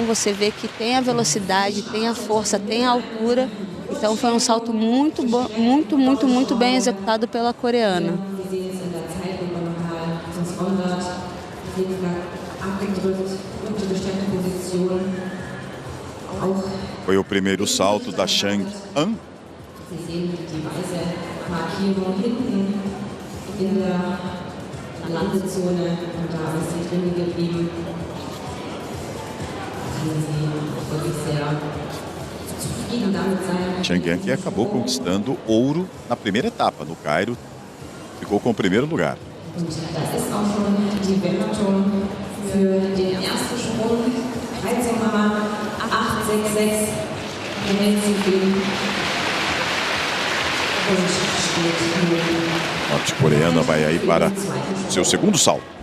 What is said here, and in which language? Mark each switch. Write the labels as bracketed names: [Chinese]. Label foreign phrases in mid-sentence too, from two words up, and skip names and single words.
[Portuguese] Você vê que tem a velocidade, tem a força, tem a altura. Então foi um salto muito bom, muito bem executado pela coreana. Foi o primeiro salto da Chang'an. [German] Markierung hinten in der Landezone und da ist sie drin geblieben. Kann sie wirklich sehr zufrieden damit sein. [Portuguese] Chang'an, que acabou conquistando ouro na primeira etapa no Cairo, ficou com o primeiro lugar. [German] Und das ist auch schon die Wertung für den ersten Sprung. 13,866 [Portuguese] A norte-coreana vai aí para seu segundo salto.